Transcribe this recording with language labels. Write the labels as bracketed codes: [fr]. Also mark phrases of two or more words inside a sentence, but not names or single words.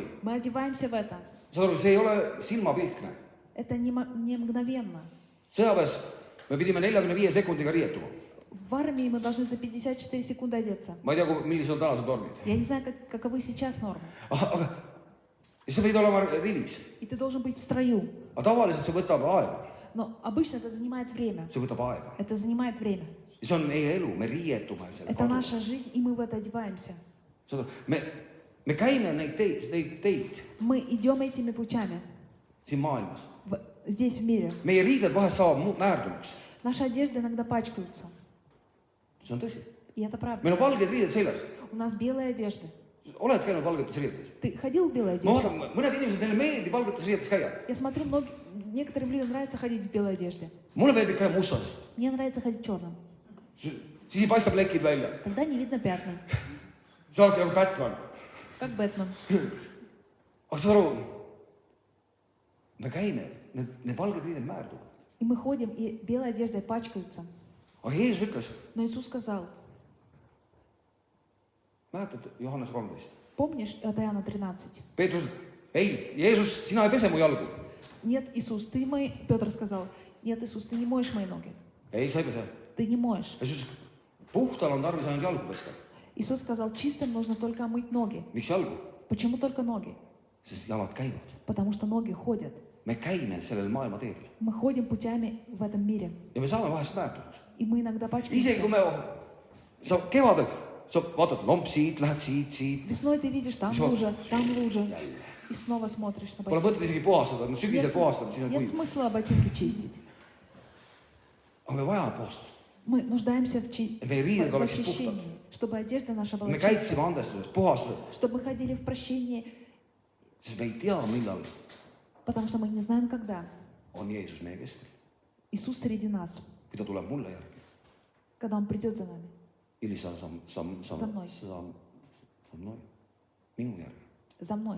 [ru] Мы одеваемся в это. [et] Saad aru, see ei ole silmapilkne. [ru] Это не мгновенно. [et] Sõjaväes me pidime 45 sekundiga riietuma. [ru] В армии мы должны за 54 секунды одеться. [et] Ma ei tea, millised on tänased normid. [ru] Я не знаю, каковы сейчас нормы. [et] Aga sa võid olema rivis. [ru] И ты должен быть в строю. [et] Aga tavaliselt see võtab aega. [ru] Но обычно это занимает время. [et] See võtab aega. [ru] Это занимает время. [et] Ja see on meie elu, me riietume selle [ru] Это наша жизнь, и мы в это одеваемся. [et] Me käime neid teid [ru] Мы идем этими путями [et] siin maailmas. [ru] здесь, в мире. [et] Meie riided vahest saavad määrdunuks. [ru] Наши одежды иногда пачкаются. [et] See on tõsi. [ru] И это правда. [et] Meil on valged riided seljas. [ru] У нас белые одежды. [et] Oled käinud valgetes riidetes? [ru] Ты ходил в белой [et] Ma [ru] одежде? [et] vaatan, mõned inimesed, neile meeldib valgetes riidetes käia. [ru] Я смотрю, некоторым людям нравится ходить в белой одежде. [et] Mulle meeldib käia mustas. [ru] Мне нравится ходить в черном. [et] Siis ei paista plekid välja. [ru] Тогда не видно пятна. [et] Sa oledki nagu Batman. [ru] Как Бэтмен. [et] Aga saad aru, me käime, need valged riided määrduvad. [ru] И мы ходим, и белой одеждой пачкаются. [et] Aga Jeesus ütles, [ru] Но Иисус сказал, [et] mäletad Johannes 13. [ru] помнишь, это Иоанна 13? [et] Peetrus, ei, Jeesus, sina ei pese mu jalgu. [ru] Нет, Иисус, ты мои... Петр сказал, нет, Иисус, ты не моешь мои ноги. [et] Ei, sa ei pese. [ru] Ты не моешь. [et] Jeesus, puhtal on tarvis ainult jalgu pesta. [ru] Иисус сказал, чистым нужно только омыть ноги. [et] Miks jalgu? [ru] Почему только ноги? [et] Sest jalad käivad. [ru] Потому что ноги ходят. [et] Me käime sellel maailma teedel. [ru] Мы ходим путями в этом мире. [et] Ja me saame vahest määrdumus. [ru] И мы иногда [et] Isegi kui [ru] пачкаемся. [et] sa kevadel, sa vaatad lomp siit, lähed siit. [ru] Весной ты видишь, там лужа, там лужа. И снова смотришь на [et] Pole [ru] ботинки. [et] mõtet isegi puhastada, no sügisel [ru] Нет, [et] puhastad, siis on [ru] нет [et] kuiv. [ru] смысла ботинки чистить. [et] Aga me vajame puhastust. [ru] Мы нуждаемся в [et] Meie riided oleksid puhtad. [ru] очищении, чтобы одежда наша была [et] Me [ru] чистая, [et] käitsime andestusest, puhastusest, [ru] чтобы мы ходили в прощении, [et] sest me ei tea, millal [ru] потому что мы не знаем, когда. [et] on Jeesus meie keskel. [ru] Иисус среди нас, [et] Kui ta tuleb mulle järgi. [ru] когда Он придет за нами, [et] Ili sa [ru] За мной. [et] minu järgi. [ru] за мной.